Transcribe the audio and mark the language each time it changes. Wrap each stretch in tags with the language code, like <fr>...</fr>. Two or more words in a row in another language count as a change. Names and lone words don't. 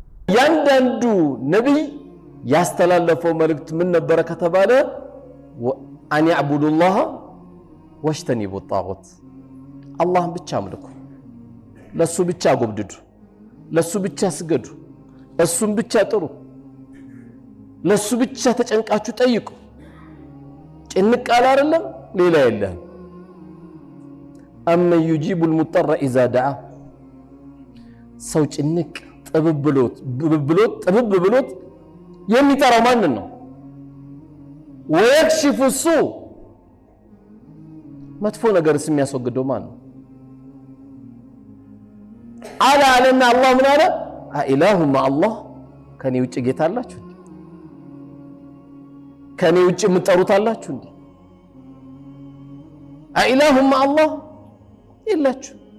<am>ያንዳንዱ ነብይ ያስተላለፈው መልእክት ምን ነበር ከተባለ</am> <ar>أن اعبدوا الله واجتنبوا الطاغوت</ar> <am>አላህን ብቻ አምልኩ ለሱ ብቻ ጎብድዱ ለሱ ብቻ ስገዱ እሱን ብቻ ጥሩ ለሱ ብቻ ተጨንቃችሁ ጠይቁ ጭንቅ አለ አይደለም ሌላ የለም</am> <ar>أما يجيب المضطر إذا دعا</ar> <am>ሰው ጭንቅ ጥብብሎት የሚጠራው ማንን ነው</am> <ar>ويكشف السوء</ar> <am>መጥፎ ነገርስ የሚያስወግደው ማን ነው አለና አላህ ምን አለ</am> <ar>أإله مع الله</ar> <am>ከኔ ውጭ ጌታ አላችሁ ከኔ ውጭ የምትጠሩት አላችሁ እንዴ</am> <ar>أإله مع الله</ar> <am>የላችሁ</am>